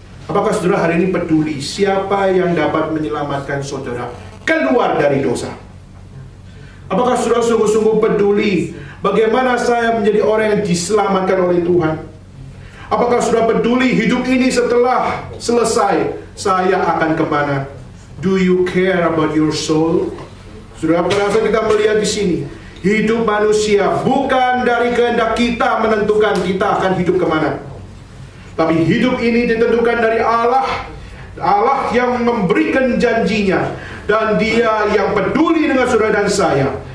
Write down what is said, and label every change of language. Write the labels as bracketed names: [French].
[Indonesian] Apakah saudara hari ini peduli siapa yang dapat menyelamatkan saudara keluar dari dosa? Apakah saudara sungguh-sungguh peduli bagaimana saya menjadi orang yang diselamatkan oleh Tuhan? Apakah saudara peduli hidup ini setelah selesai saya akan kemana? [English] Do you care about your soul? [Indonesian] Saudara, pada saat kita melihat di sini, hidup manusia bukan dari kehendak kita menentukan kita akan hidup kemana. Tapi hidup ini ditentukan dari Allah. Allah yang memberikan janjinya. Dan dia yang peduli dengan saudara dan saya.